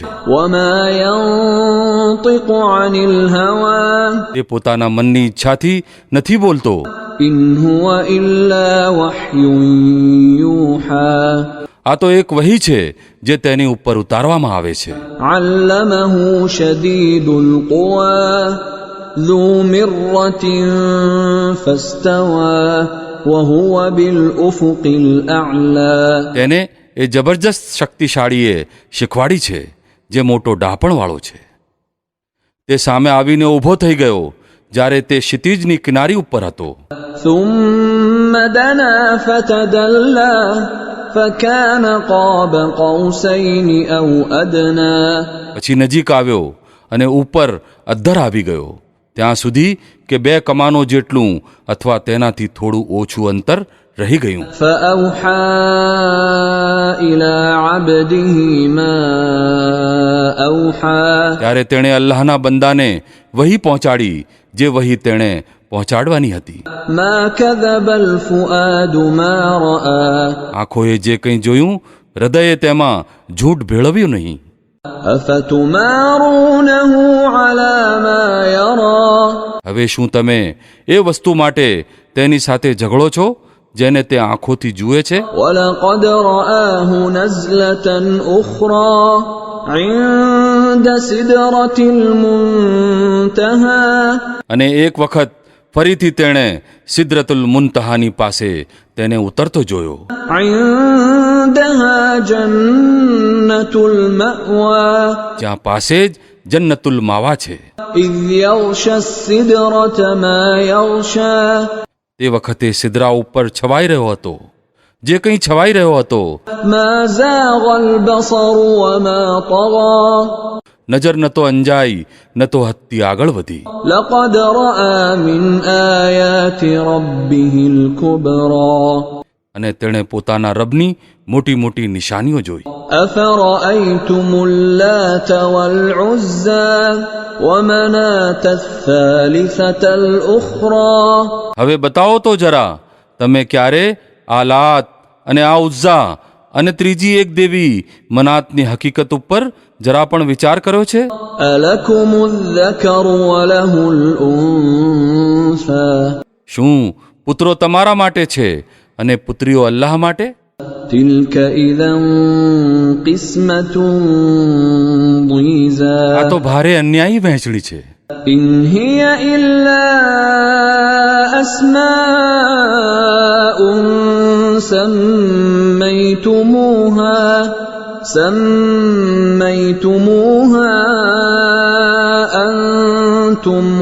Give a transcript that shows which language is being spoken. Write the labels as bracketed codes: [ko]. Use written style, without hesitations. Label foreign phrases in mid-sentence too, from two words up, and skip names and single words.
[ar] وما ينطق عن الهوى. [gu] તે પોતાના મનની ઈચ્છાથી નથી બોલતો. [ar] إن هو إلا وحي يوحى. [gu] આ તો એક વહી છે જે તેની ઉપર ઉતારવામાં આવે છે. [ar] علمه شديد quwa ذو مرة فاستوى وهو بالأفق الأعلى. [gu] તેને એ જબરજસ્ત શક્તિશાળીએ શીખવાડી છે જે મોટો ડાપણવાળો છે. તે સામે આવીને ઊભો થઈ ગયો જ્યારે તે ક્ષિતિજની કિનારી ઉપર હતો. [ar] ثم دنا فتدلى فكان قاب قوسين أو أدنى. [gu] પછી નજીક આવ્યો અને ઉપર અદ્ધર આવી ગયો, ત્યાં સુધી કે 2 કમાનો જેટલું અથવા તેનાથી થોડું ઓછું અંતર રહી ગયું. [ar] فأوحى إلى عبده ما أوحى. [gu] ત્યારે તેણે અલ્લાહના બંદાને વહી પહોંચાડી જે વહી તેણે પહોંચાડવાની હતી. [ar] ما كذب الفؤاد ما رأى. [gu] આંખોએ જે કંઈ જોયું હૃદયે તેમાં ઝૂઠ ભેળવ્યું નહીં. [ar] أفتمارونه على ما يرى. [gu] હવે શું તમે એ વસ્તુ માટે તેની સાથે ઝઘડો છો જેને તે આંખોથી જુએ છે? [ar] ولقد رآه نزلة أخرى عند سدرة المنتهى. [gu] અને એક વખત ફરીથી તેણે સિદ્રતુલ મુન્તહાની પાસે તેને ઉતરતો જોયો. [ar] عندها جنة المأوى. [gu] જ્યાં પાસે જ જન્નતુલ માવા છે. [ar] إذ يغشى السدرة ما يغشى. [gu] તે વખતે સિદરા ઉપર છવાઈ રહ્યો હતો જે કંઈ છવાઈ રહ્યો હતો. [ar] ما زاغ البصر وما طغى. [gu] નજર ન તો અંજાઈ ન તો હત્તી આગળ વધી. [ar] لقد رأى من آيات ربه الكبرى. [gu] અને તેણે પોતાના રબની મોટી મોટી નિશાનીઓ જોઈ. [ar] أفرأيتم اللات والعزى ومناة الثالثة الأخرى. [gu] હવે બતાવો તો જરા તમે ક્યારે આ લાત અને આ ઉઝ્ઝા અને ત્રીજી એક દેવી મનાતની હકીકત ઉપર જરા પણ વિચાર કર્યો છે? [ar] ألكم الذكر وله الأنثى. [gu] શું પુત્રો તમારા માટે છે અને પુત્રીઓ અલ્લાહ માટે? [ar] تلك إذا قسمة ضيزى. [gu] આ તો ભારે અન્યાયી વહેંચણી છે. [ar] إن هي إلا أسماء سميتموها أنتم